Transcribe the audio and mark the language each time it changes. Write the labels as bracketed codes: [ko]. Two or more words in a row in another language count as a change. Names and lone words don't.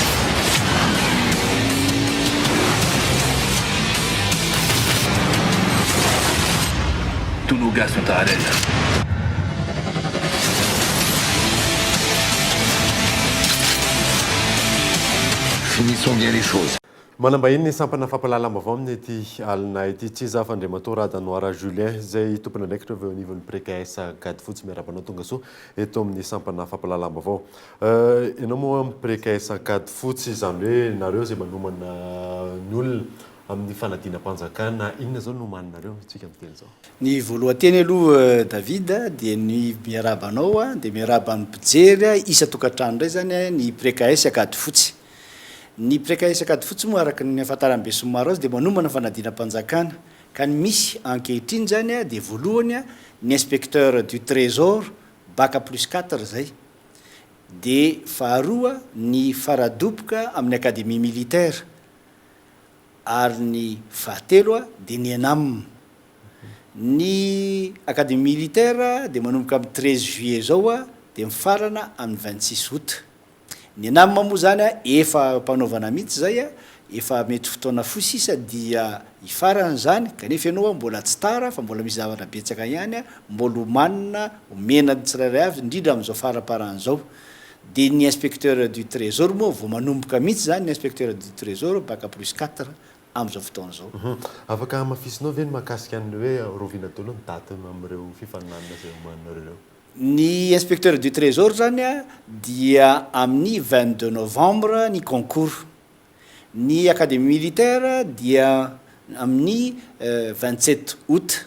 [fr] Tous nos gars sont à Aden. Finissons bien les choses. [mg] Manambahiny ny sampana fampalalam-baovao amin'ny ity alina ity tsy za fa Andriamatoa Radanoara Juillet zay tompona ndraiky reo anivon'ny PRECAS gady fotsy miarabanao tonga soa eto amin'ny sampana fampalalam-baovao. Ianao moa amin'ny PRECAS gady fotsy izany hoe nareo zay manomana ny olona amin'ny fanadinam-panjakana inona zao no maninareo tsika miteny zao? Ny voalohanteny aloha David dia ny miarabanao dia miaraba amin'ny mpijery isa tokantrano indray zany ny PRECAS gady fotsy. Ny PRECAS gady fotsy moa araka ny afantaran'ny be somaro azy dia manomana fanadinam-panjakana ka ny misy ankehitriny zany dia voalohany ny [fr] inspecteur du trésor bac plus 4 [mg] zay dia faharoa ny faradoboka amin'ny [fr] académie militaire [mg] ary ny fahatelo dia ny ENAM. Ny [fr] académie militaire [mg] dia manomboka amin'ny 13 juillet zao dia mifarana amin'ny 26 août. Ny ENAM moa zany efa mpanaovana mihitsy zay efa mety fotoana fosisa dia ifarana zany kanefa ianao mbola tsy tara fa mbola misy zavatra betsaka ihany mbola homanina omena tsirairay avy indrindra amin'izao faraparan'izao. Dia ny [fr] inspecteur du trésor [mg] moa vao manomboka mihitsy zany ny [fr] inspecteur du trésor bac plus 4 [mg] amin'izao fotoana zao. Afaka hamafisinao ve ny mahakasika ny hoe roviana tolo ny daty amin'ireo fifaninanana zay omaninareo? Ny [fr] inspecteur du trésor [mg] zany dia amin'ny 22 novembre ny concours. Ny [fr] académie militaire [mg] dia amin'ny 27 août.